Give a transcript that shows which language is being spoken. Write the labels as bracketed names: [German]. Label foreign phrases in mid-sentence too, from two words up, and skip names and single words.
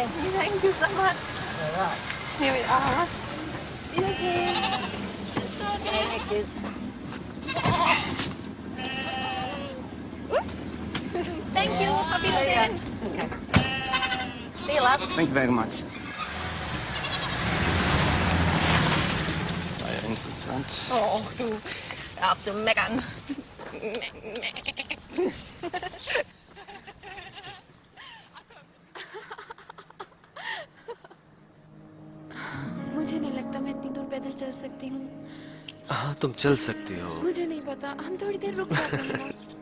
[English] Thank you so much. All right. Here we are. Hey, kids. Oops. Thank you. Happy weekend. Okay. See you, love. Thank you very much. [German] War ja interessant. Oh, du. Auf zu meckern. [Hindi] मुझे नहीं लगता मैं इतनी दूर पैदल चल सकती हूँ। हाँ, तुम चल सकती हो। मुझे नहीं पता, हम थोड़ी देर रुक जाते हैं ना।